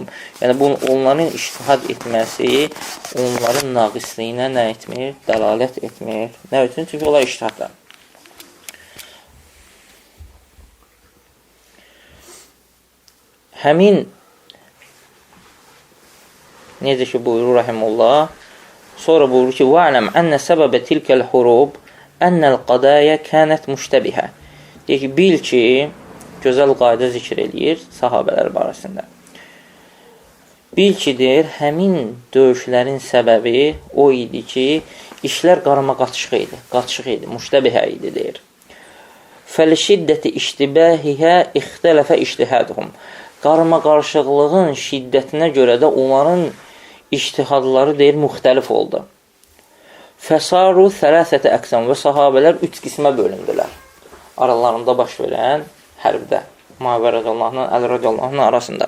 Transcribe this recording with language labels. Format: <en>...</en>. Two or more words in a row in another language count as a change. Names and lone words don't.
<az>Yəni, onların iştihad etməsi onların naqisliyinə nə etmir? Dəlalət etmir. Nə üçün? Çünki onlar iştihadlar. Həmin necə ki buyurur Rahimullah, sonra buyurur ki,</az> <ar>وَعْلَمْ أَنَّ سَبَبَ تِلْكَ الْحُرُوب أَنَّ الْقَدَايَ كَانَتْ مُشْتَبِهَ.</ar> <az>Deyək ki, bil ki, gözəl qayda zikr eləyir sahabələr barəsində. Bil ki, deyir, həmin döyüşlərin səbəbi o idi ki, işlər qarma-qaçıq idi, müştəbihə idi, deyir.</az> <ar>فَلِشِدَّةِ اِشْتِبَاهِهَا اِخْتَلَفَ اِشْتِهَادُهُمْ.</ar> <az>Qarma-qarışıqlığın şiddətinə görə də onların iştihadları deyir, müxtəlif oldu.</az> <ar>فصاروا ثلاثة أقسام</ar> <az>və sahabələr 3 qismə bölündülər. Aralarında baş verən hərbdə. Muaviyyə</az> <ar>رضي الله عنه,</ar> <az>Əli</az> <ar>رضي الله عنه</ar> <az>arasında.</az>